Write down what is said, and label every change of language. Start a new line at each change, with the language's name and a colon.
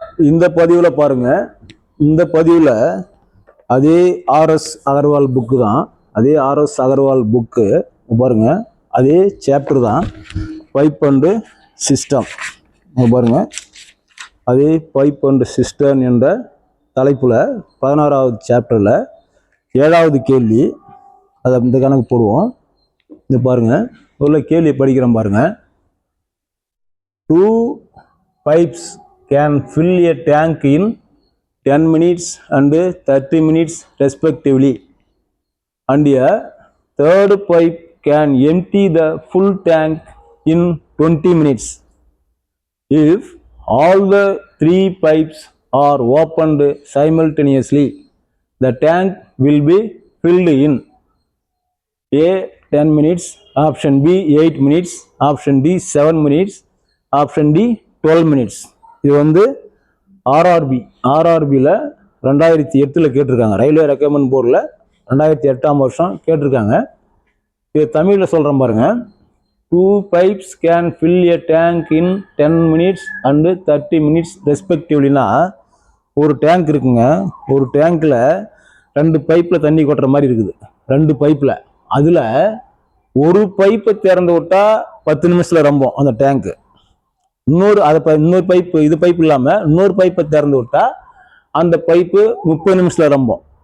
Tamil: இந்த பதிவில் பாருங்க, இந்த பதிவில் அதே ஆர்எஸ் அகர்வால் புக்கு தான், அதே ஆர்எஸ் அகர்வால் புக்கு பாருங்க, அதே சாப்டர் தான், பைப் அண்டு சிஸ்டம் பாருங்க. அதே பைப் அண்டு சிஸ்டம் என்ற தலைப்பில் 16வது சாப்டரில் 7வது கேள்வி, அதை இந்த கணக்கு போடுவோம். இது பாருங்க, உள்ள கேள்வி படிக்கிறோம் பாருங்க.
English: 2 pipes can fill a tank in 10 minutes and 30 minutes respectively, and a third pipe can empty the full tank in 20 minutes. If all the 3 pipes are opened simultaneously, the tank will be filled in A 10 minutes, option B 8 minutes, option D 7 minutes, option D 12 minutes.
Tamil: இது வந்து ஆர்ஆர்பியில் 2008 கேட்டிருக்காங்க. Railway recommend போர்டில் 2008ஆம் வருஷம் கேட்டிருக்காங்க. இது தமிழில் சொல்கிறேன் பாருங்க.
English: 2 pipes can fill a tank in 10 minutes and 30 minutes respectivelyனா,
Tamil: ஒரு டேங்க் இருக்குங்க. ஒரு டேங்க்கில் 2 பைப்பில் தண்ணி கொட்டுற மாதிரி இருக்குது. 2 பைப்பில், அதில் ஒரு பைப்பை திறந்து விட்டால் 10 நிமிஷத்தில் ரொம்பும் அந்த டேங்க்கு. இன்னொரு பைப்பு, இது பைப் இல்லாமல் இன்னொரு பைப்பை திறந்து விட்டால் அந்த பைப்பு 30 நிமிஷத்தில் ரொம்பும்.